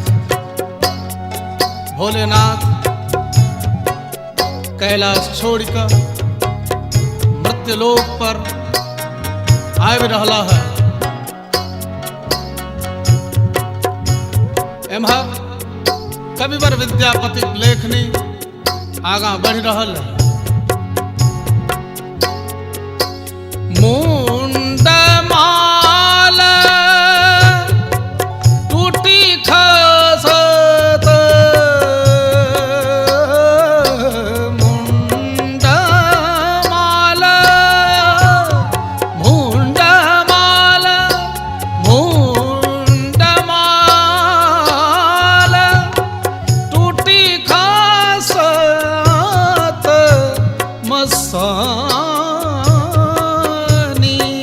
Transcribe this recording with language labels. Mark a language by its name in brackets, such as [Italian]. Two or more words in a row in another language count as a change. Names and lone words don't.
[Maithili] भोलेनाथ कैलाश छोड़ कर मृत्युलोक पर आबि रहला है। एम्हर कविवर विद्यापति लेखनी आगाँ बढ़ि रहल है। मुंड माल टूटी खसत, मुंड माल टूटी खसत मसानी